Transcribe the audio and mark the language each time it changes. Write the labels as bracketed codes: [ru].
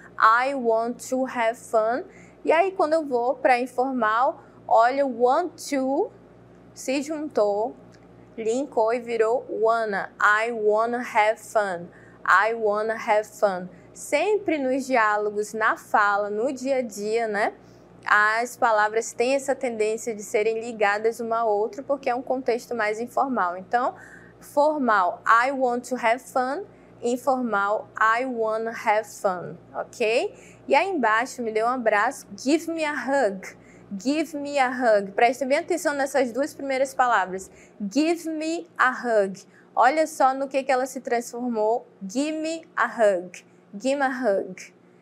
[en] I want to have fun. [pt] E aí, quando eu vou para informal, olha, want to se juntou, linkou e virou wanna. [en] I wanna have fun. I wanna have fun. [pt] Sempre nos diálogos, na fala, no dia a dia, né? As palavras têm essa tendência de serem ligadas uma a outra porque é um contexto mais informal. Então, formal, [en] I want to have fun. Informal, I wanna have fun, ok? [pt] E aí embaixo, me dê um abraço, [en] give me a hug. Give me a hug. [pt] Preste bem atenção nessas duas primeiras palavras. [en] Give me a hug. [pt] Olha só no que ela se transformou. [en] Give me a hug. Give me a hug.